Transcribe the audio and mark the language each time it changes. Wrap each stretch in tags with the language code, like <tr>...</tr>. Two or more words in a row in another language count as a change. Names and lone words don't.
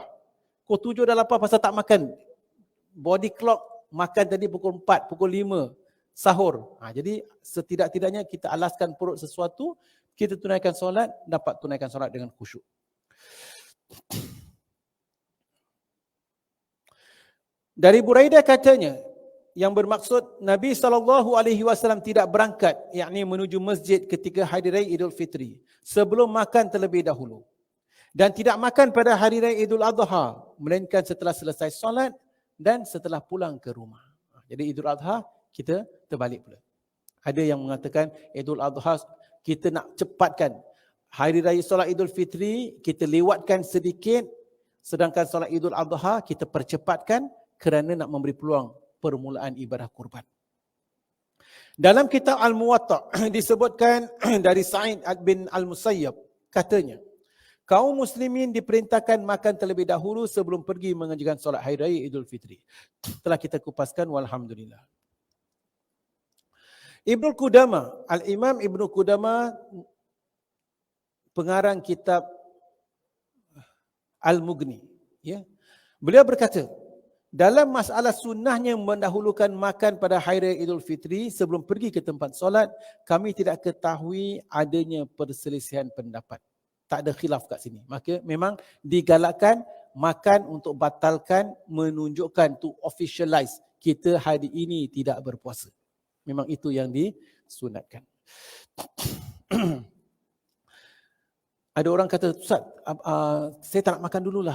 <ms>Pukul 7 dah lapar pasal tak makan.</ms> <en>Body clock</en> <ms>makan tadi pukul 4, pukul 5, sahur. Jadi setidak-tidaknya kita alaskan perut sesuatu, kita tunaikan solat, dapat tunaikan solat dengan khusyuk. Dari Buraidah katanya, yang bermaksud Nabi SAW tidak berangkat, yakni menuju masjid ketika hari raya Idul Fitri, sebelum makan terlebih dahulu. Dan tidak makan pada hari raya Idul Adha, melainkan setelah selesai solat dan setelah pulang ke rumah. Jadi Idul Adha kita terbalik pula. Ada yang mengatakan Idul Adha kita nak cepatkan. Hari raya solat Idul Fitri kita lewatkan sedikit, sedangkan solat Idul Adha kita percepatkan kerana nak memberi peluang permulaan ibadah kurban. Dalam kitab Al-Muwatta disebutkan dari Sa'id bin Al-Musayyab, katanya, kaum muslimin diperintahkan makan terlebih dahulu sebelum pergi mengerjakan solat hari raya Idul Fitri. Telah kita kupaskan, walhamdulillah. Ibnu Qudamah, Al-Imam Ibnu Qudamah, pengarang kitab Al-Mughni, ya. Beliau berkata, dalam masalah sunnahnya mendahulukan makan pada hari raya Idul Fitri sebelum pergi ke tempat solat, kami tidak ketahui adanya perselisihan pendapat. Tak ada khilaf kat sini. Maka memang digalakkan makan untuk batalkan, menunjukkan</ms> <en>to officialize</en> <ms>kita hari ini tidak berpuasa. Memang itu yang disunatkan. Ada orang kata, Ustaz, saya tak nak makan dululah.</ms>